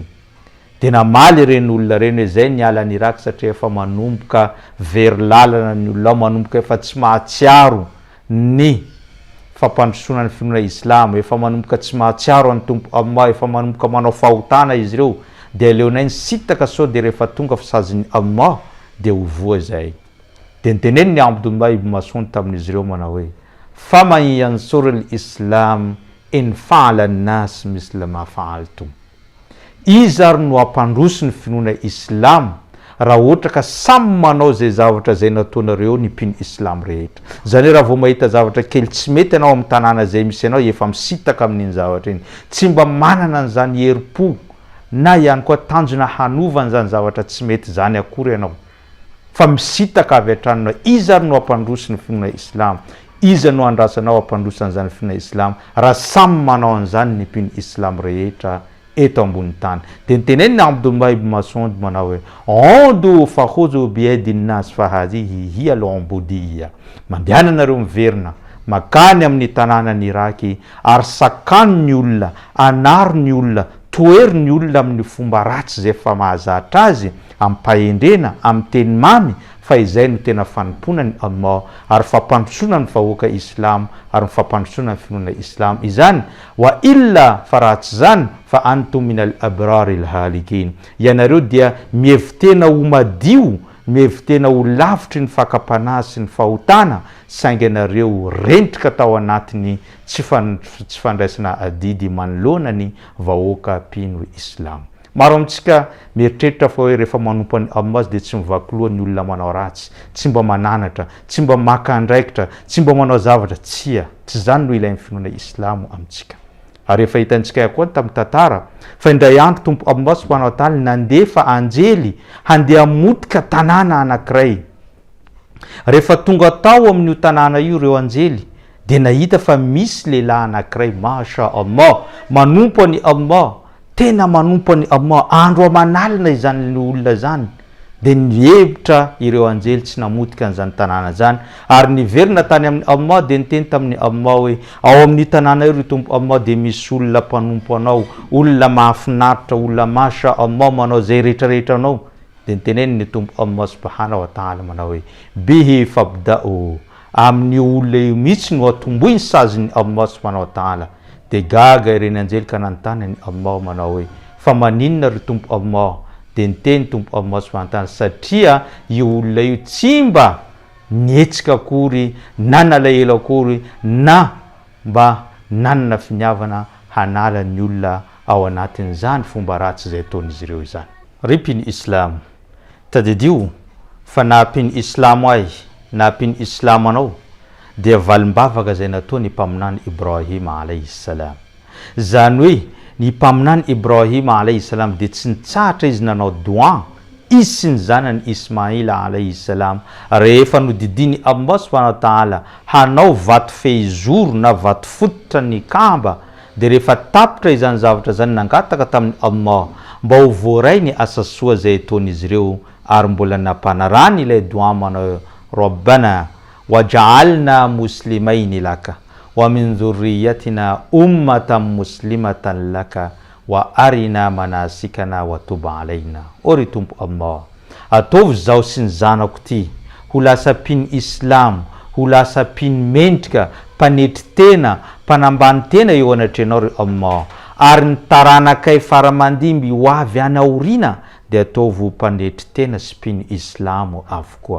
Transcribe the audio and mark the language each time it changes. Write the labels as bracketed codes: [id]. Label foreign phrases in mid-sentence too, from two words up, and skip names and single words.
[mg] De namaly reny olona reny hoe zay niala ny Irak satria efa manomboka very lalana ny olona, manomboka efa tsy mahatsiaro ny fampandrosona ny finoana islam, efa manomboka tsy mahatsiaro ny tompo Allah, efa manomboka manao fahotana izy ireo, de aleonay ny sitaka sao de rehefa tonga fisaziny Allah de ho voa zay. De niteneny ny Abdullah ibn Mas'ud tamin'izy ireo manao hoe [ar] فمن ينصر الإسلام إن فعل الناس مثل ما فعلتم. [mg] Izy ary no ampandroso ny finoana islam raha ohatra ka samy manao zay zavatra zay nataonareo ny mpino islam rehetra. Zany raha vao mahita zavatra kely tsy mety anao amin'ny tanàna zay misy anao, efa misitaka amin'iny zavatra iny, tsy mba manana an'izany herim-po na ihany koa tanjona hanova an'izany zavatra tsy mety zany akory ianao, fa misitaka avy atranonao. Izy ary no ampandroso ny finoana islam, izy no andrasanao ampandroso an'izany finoana islam raha samy manao an'izany ny mpino islam rehetra eto ambony tany. De niteneny ny Abdullah ibn Mas'ud manao hoe [ar] عودوا فخذوا بأيدي الناس فهذه هي العبودية, [mg] mandehananareo miverina makany amin'ny tanànany Iraky ary sakany ny olona, anaro ny olona, toery ny olona amin'ny fomba ratsy zay fa mahazatra azy, ampahendrena, amin'ny teny mamy, fa izay no tena fanompona ny Allah ary fampandrosona ny vahoaka islam ary fampandrosona ny finoana islam izany. [ar] وإلا [mg] fa raha tsy zany fa [ar] أنتم من الأبرار الهالكين, [mg] ianareo dia mievitena ho madio, mievitena ho lavitry ny fakapanahy sy ny fahotana, saingy ianareo rentrika tao anatiny tsy fandraisana adidy manoloana ny vahoaka mpino islam. Maro amintsika mieritreritra fa hoe rehefa manompo any Allah dia tsy mivaky loha ny olona manao ratsy, tsy mba mananatra, tsy mba maka andraikitra, tsy mba manao zavatra, tsy zany no ilain'ny finoana islamo amintsika. Ary efa hitantsika koa tamin'ny tantara fa indray andro tompo Allah [ar] سبحانه وتعالى [mg] nandefa anjely handeha hamotika tanàna anankiray. Rehefa tonga tao amin'io tanàna io ireo anjely dia nahita fa misy lehilahy anankiray, [ar] ما شاء الله, [mg] manompo any Allah, tena manompo any Allah, andro aman'alina izany olona zany. Dia nihevitra ireo anjely tsy namotika an'izany tanàna zany, ary niverina tany amin'ny Allah dia niteny tamin'ny Allah hoe ao amin'ny tanàna io ry tompo Allah dia misy olona mpanompo anao, olona mahafinaritra, olona [ar] ما شاء الله [mg] manao zay rehetrarehetra anao. Dia niteneny ny tompo Allah [ar] سبحانه وتعالى [mg] manao hoe [ar] به فابدؤوا, [mg] amin'ny olona io mihitsy no atomboiny saziny Allah [ar] سبحانه وتعالى. [mg] Dia gaga ireny anjely ka nanontany ny Allah manao hoe fa maninona ry tompo Allah? Dia niteny tompo Allah [ar] سبحانه وتعالى [mg] satria io olona io tsy mba nietsika akory na nalahelo akory na mba nanana finiavana hanala ny olona ao anatin'izany fomba ratsy zay ataon'izy ireo izany. Ripiny Islam, tadidio fa nampiny Islamo ahy, nampiny Islamo anao dia valimbavaka zay nataony mpaminany Ibrahima [ar] عليه السلام. [mg] Zany hoe ny mpaminany Ibrahima [ar] عليه السلام [mg] dia tsy nitsahatra izy nanao doa izy sy ny zanany Ismaila [ar] عليه السلام [mg] rehefa nodidiny Allah [ar] سبحانه وتعالى [mg] hanao vato fehizoro na vato fototra ny kamba. Dia rehefa tapitra izany zavatra zany nangataka tamin'ny Allah mba ho voaray ny asa soa zay ataon'izy ireo, ary mbola nampanarany ilay doa manao [ar] ربنا واجعلنا مسلمين لك ومن ذريتنا أمة مسلمة لك وأرنا مناسكنا وتب علينا. [mg] Ori tompo Allah, ataovy zaho sy ny zanako ty ho lasa piny Islam, ho lasa piny mendrika, mpanety tena, mpanambany tena eo anatrenao ry Allah, ary ny taranakay faramandimby ho avy any aorina dia ataovy ho mpanety tena sy piny Islamo avokoa.